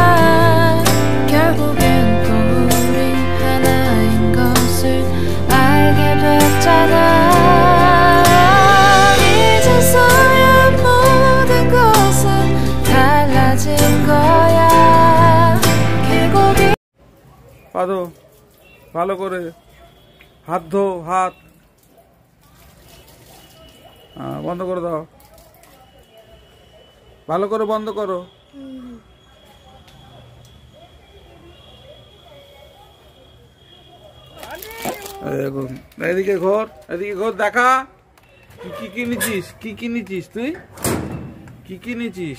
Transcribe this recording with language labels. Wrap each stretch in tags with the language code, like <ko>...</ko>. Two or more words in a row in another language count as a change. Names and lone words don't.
<ko>결국엔 또 우린 하나인 것을 알게 됐잖아 이제서야 모든 것은 달라진 거야 계곡이</ko> <bn>পাদো ভালো করে হাত ধো, হাত বন্ধ করে দাও, ভালো করে বন্ধ করো। দেখুন, এদিকে ঘর, এদিকে ঘর, দেখা কি কিনেছিস, কি কিনেছিস তুই, কি কিনেছিস।</bn>